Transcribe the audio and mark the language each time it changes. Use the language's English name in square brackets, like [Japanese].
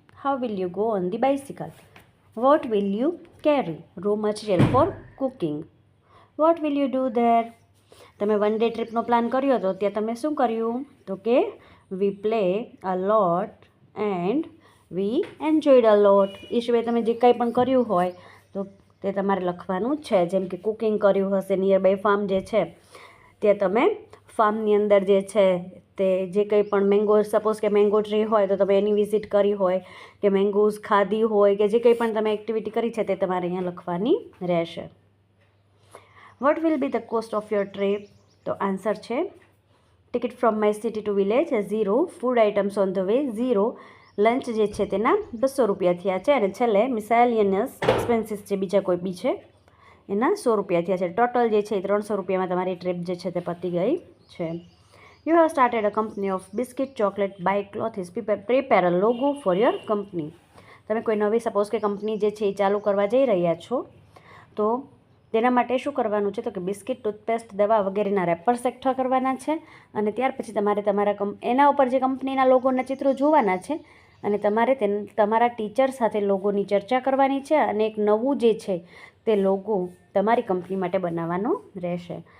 [English] How will you go on the bicycle? What will you carry? Raw material for cooking. What will you do there? [Gujarati] તમે 1 day ટ્રીપનો plan કર્યો હતો, ત્યાં તમે શું કર્યું? તો કે [English] we play a lot and we enjoyed a lot. [Gujarati] એ સિવાય તમે જે કંઈ પણ કર્યું હોય તો તે તમારે લખવાનું છે. જેમ કે કુકિંગ કર્યું હશે, નિયરબાય ફાર્મ જે છે તે તમે ફાર્મની અંદર જે છે તે જે કંઈ પણ મેંગો, સપોઝ કે મેંગો ટ્રી હોય તો તમે એની વિઝિટ કરી હોય, કે મેંગોઝ ખાધી હોય, કે જે કંઈ પણ તમે એક્ટિવિટી કરી છે તે તમારે અહીંયા લખવાની રહેશે. [English] What will be the cost of your trip? [Gujarati] તો આન્સર છે [English] ticket from my city to village [Gujarati] 0, food items on the way 0, lunch જે છે તેના 200 રૂપિયા થયા છે, અને છેલ્લે મિસેલિયનસ એક્સપેન્સીસ જે બીજા કોઈ બી છે એના 100 રૂપિયા થયા છે. ટોટલ જે છે એ 300 રૂપિયામાં તમારી ટ્રીપ જે છે તે પતી ગઈ છે. [English] You have started a company of biscuit, chocolate, bike, clothes. Prepare a logo for your company. [Gujarati] તમે કોઈ નવી સપોઝ કે કંપની જે છે એ ચાલુ કરવા જઈ રહ્યા છો, તો તેના માટે શું કરવાનું છે? તો કે બિસ્કિટ, ટૂથપેસ્ટ, દવા વગેરેના રેપર્સ એકઠા કરવાના છે. અને ત્યાર પછી તમારે એના ઉપર જે કંપનીના લોગોના ચિત્રો જોવાના છે, અને તમારે તમારા ટીચર સાથે લોગોની ચર્ચા કરવાની છે, અને એક નવું જે છે તે લોગો તમારી કંપની માટે બનાવવાનો રહેશે.